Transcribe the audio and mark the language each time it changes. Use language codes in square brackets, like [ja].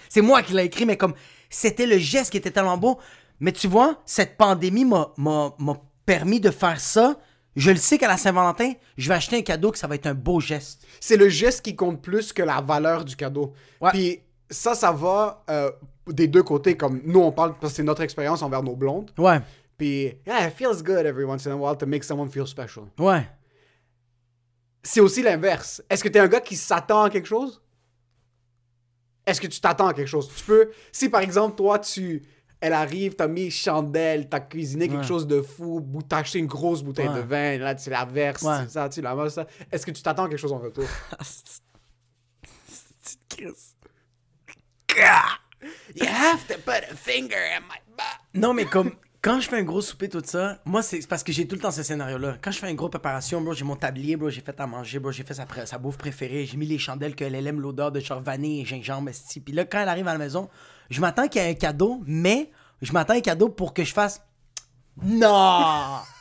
[fr] C'est moi qui l'ai écrit, mais comme, c'était le geste qui était tellement beau. Mais tu vois, cette pandémie m'a permis de faire ça. Je le sais qu'à la Saint-Valentin, je vais acheter un cadeau que ça va être un beau geste. C'est le geste qui compte plus que la valeur du cadeau. Ouais. Puis ça va des deux côtés. Comme nous, on parle parce que c'est notre expérience envers nos blondes. Ouais. [en] Puis, yeah, it feels good every once in a while to make someone feel special. [fr] Ouais. C'est aussi l'inverse. Est-ce que t'es un gars qui s'attend à quelque chose? Est-ce que tu t'attends à quelque chose? Tu peux... Si, par exemple, toi, elle arrive, t'as mis chandelle, t'as cuisiné quelque chose de fou, t'as acheté une grosse bouteille de vin, là, tu la verses, ça, tu la manges, ça. Est-ce que tu t'attends à quelque chose en retour? [en] You have to put a finger in my butt. [fr] Non, mais comme, quand je fais un gros souper, tout ça, moi, c'est parce que j'ai tout le temps ce scénario-là. Quand je fais une grosse préparation, bro, j'ai mon tablier, bro, j'ai fait à manger, bro, j'ai fait sa bouffe préférée, j'ai mis les chandelles qu'elle aime, l'odeur de genre vanille et gingembre, esti. Puis là, quand elle arrive à la maison, je m'attends qu'il y ait un cadeau, mais je m'attends à un cadeau pour que je fasse... Non!